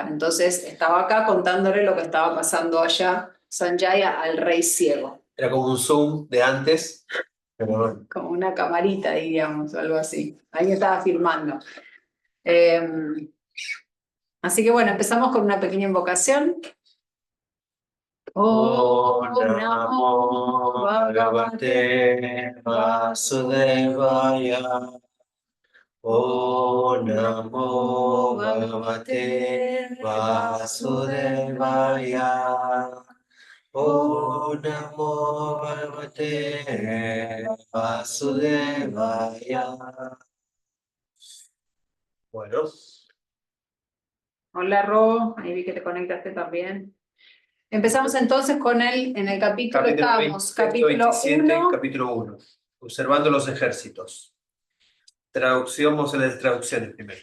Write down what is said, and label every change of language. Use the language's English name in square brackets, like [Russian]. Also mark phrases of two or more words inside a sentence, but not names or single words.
[Spanish] Entonces estaba acá contándole lo que estaba pasando allá, Sanjaya, al rey ciego. Era como un Zoom de antes, pero como una camarita, diríamos, o algo así. Ahí estaba filmando. Así que bueno, empezamos con una pequeña invocación. [Sanskrit] ॐ नमो भगवते वासुदेवाय. ॐ नमो भगवते वासुदेवाय. ॐ नमो भगवते वासुदेवाय. [Spanish] Bueno. Hola Ro, ahí vi que te conectaste también. Empezamos entonces con en el capítulo 27, capítulo 1. Observando los ejércitos. Traducción, vamos a leer traducciones primero.